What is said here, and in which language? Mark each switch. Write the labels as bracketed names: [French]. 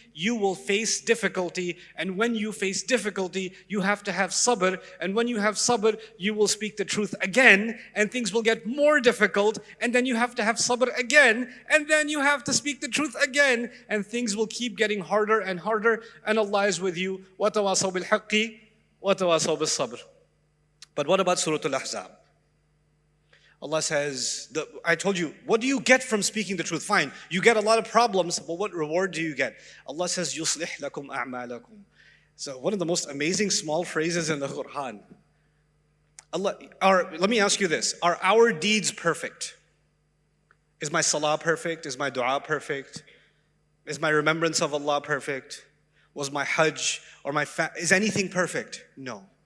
[English] you will face difficulty, and when you face difficulty, you have to have sabr, and when you have sabr, you will speak the truth again, and things will get more difficult, and then you have to have sabr again, and then you have to speak the truth again, and things will keep getting harder and harder, and Allah is with you. [Arabic] وَتَوَاصَوْا بِالْحَقِّ وَتَوَاصَوْا بِالصَّبْرِ. [English] But what about Surah Al-Ahzab? Allah says, I told you, what do you get from speaking the truth? Fine, you get a lot of problems, but what reward do you get? Allah says, [Arabic] يُصْلِحْ لَكُمْ أَعْمَالَكُمْ. [English] So one of the most amazing small phrases in the Qur'an. Let me ask you this, are our deeds perfect? Is my salah perfect? Is my dua perfect? Is my remembrance of Allah perfect? Was my hajj or is anything perfect? No.